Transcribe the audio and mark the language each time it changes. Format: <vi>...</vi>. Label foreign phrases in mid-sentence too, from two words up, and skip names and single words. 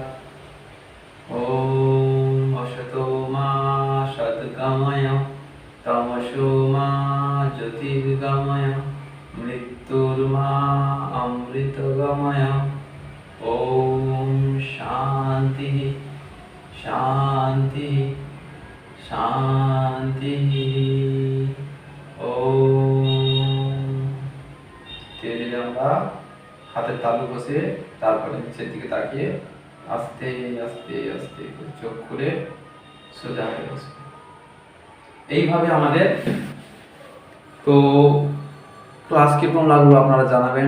<sa>ॐ असतो मा सद्गमय तमसो मा ज्योतिर्गमय मृत्युर्मा अमृतगमय। ॐ शान्तिः शान्तिः शान्तिः।</sa> <bn>ধীরে ধীরে আমরা হাতের তালু বসে তারপরে নিচের দিকে তাকিয়ে আস্তে আস্তে আস্তে চোখ খুলে সোজা হয়ে বসবো। এইভাবে আমাদের তো ক্লাস কিরকম লাগলো আপনারা জানাবেন।</bn>